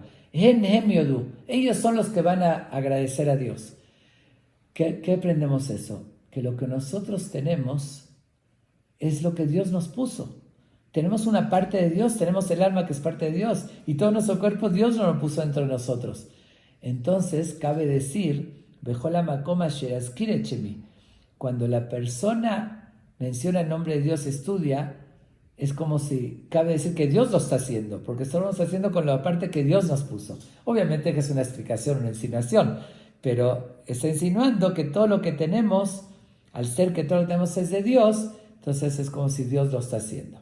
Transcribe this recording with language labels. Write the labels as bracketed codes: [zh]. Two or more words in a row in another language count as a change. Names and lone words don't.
[he] הן יודו, [es] ellos son los que van a agradecer a Dios. ¿Qué aprendemos eso? Que lo que nosotros tenemos es lo que Dios nos puso. Tenemos una parte de Dios, tenemos el alma que es parte de Dios, y todo nuestro cuerpo Dios nos lo puso dentro de nosotros. Entonces cabe decir, [he] בכל המקום אשר אזכיר את שמי, [es] cuando la persona menciona el nombre de Dios, estudia, es como si cabe decir que Dios lo está haciendo, porque estamos haciendo con la parte que Dios nos puso. Obviamente que es una explicación, una insinuación, pero está insinuando que todo lo que tenemos, al ser que todo lo que tenemos es de Dios, entonces es como si Dios lo está haciendo.